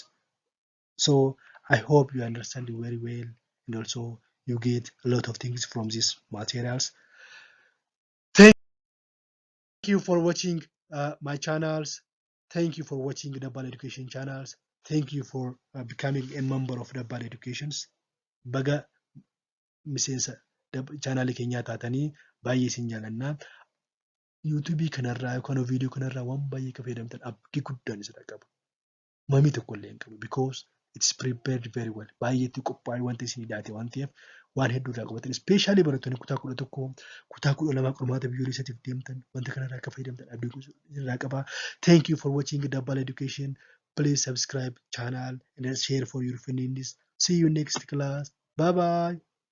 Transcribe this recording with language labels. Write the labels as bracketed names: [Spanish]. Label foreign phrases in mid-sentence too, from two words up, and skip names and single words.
[English] So I hope you understand it very well, and also you get a lot of things from these materials. Thank you for watching my channels. Thank you for watching the Double Education channels. Thank you for becoming a member of Double Educations. [Oromo] Baga miseensa chaanaalii keenyaa taatanii baay'ee isin jaalannaa. yuutuubii kanarraa yookaan viidiyoo kanarraa waan baay'ee akka fayyadamtan abdii guddaan isa qaba. Mamii tokko illee hin qabu [English] because it's prepared very well. [Oromo] Baay'eetti qophaa'ee wanta isin hidhaate waan ta'eef waan hedduu irraa qabatan. Ispeeshaalii barattoonni kutaa 11 kutaa 12 qormaata biyyoolessaatiif deemtan wanta kanarraa akka fayyadamtan abdii irraa qaba. [English] Thank you for watching Double Education. Please subscribe channel and share for your friends. See you next class. Bye bye.